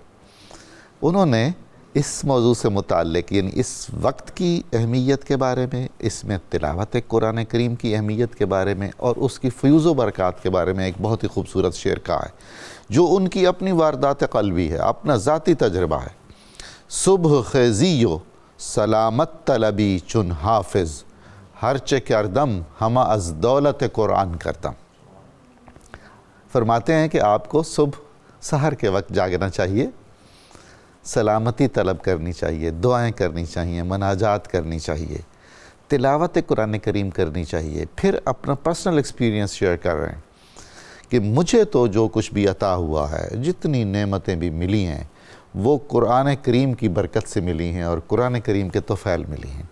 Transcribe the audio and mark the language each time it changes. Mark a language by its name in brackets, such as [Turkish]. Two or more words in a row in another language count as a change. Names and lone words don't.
[Urdu] انہوں نے اس موضوع سے متعلق یعنی اس وقت کی اہمیت کے بارے میں، اس میں تلاوت قرآن کریم کی اہمیت کے بارے میں اور اس کی فیوز و برکات کے بارے میں ایک بہت ہی خوبصورت شعر کہا ہے، جو ان کی اپنی واردات قلبی ہے، اپنا ذاتی تجربہ ہے۔ [Persian] صبح خیزیو سلامت طلبی چن حافظ، ہرچہ کردم ہمہ از دولت قرآن کردم۔ [Urdu] فرماتے ہیں کہ آپ کو صبح سحر کے وقت جاگنا چاہیے، سلامتی طلب کرنی چاہیے، دعائیں کرنی چاہیے، مناجات کرنی چاہیے، تلاوت قرآن کریم کرنی چاہیے۔ پھر اپنا [English] personal experience share [Urdu] کر رہے ہیں کہ مجھے تو جو کچھ بھی عطا ہوا ہے، جتنی نعمتیں بھی ملی ہیں، وہ قرآن کریم کی برکت سے ملی ہیں اور قرآن کریم کے طفیل ملی ہیں۔